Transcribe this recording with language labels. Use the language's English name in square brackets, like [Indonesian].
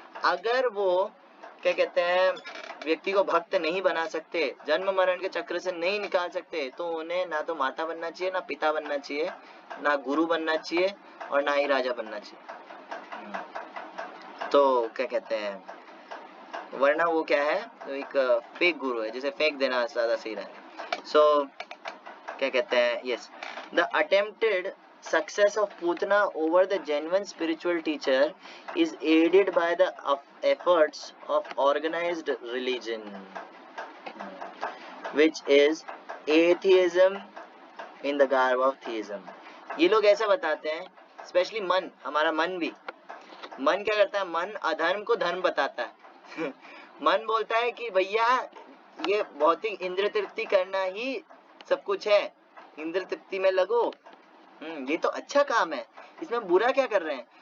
[Hindi] अगर वो क्या कहते हैं व्यक्ति को भक्त नहीं बना सकते, जन्म मरण के चक्र से नहीं निकाल सकते, तो उन्हें ना तो माता बनना चाहिए, ना पिता बनना चाहिए, ना गुरु बनना चाहिए और ना ही राजा बनना चाहिए। तो क्या कहते हैं, वरना वो क्या है, तो एक फेक गुरु है, जिसे फेंक देना ज्यादा सही है। [English] so [Hindi] क्या कहते हैं, [English] Yes, the attempted success of Putana over the genuine spiritual teacher is aided by the efforts of organized religion, which is atheism in the garb of theism. [Hindi] ये लोग ऐसा बताते हैं, स्पेशली मन, हमारा मन भी, मन क्या करता है, मन अधर्म को धर्म बताता है। मन बोलता है कि भैया ये भौतिक इंद्र तृप्ति करना ही सब कुछ है, इंद्र तृप्ति में लगो, ये तो अच्छा काम है, इसमें बुरा क्या कर रहे हैं।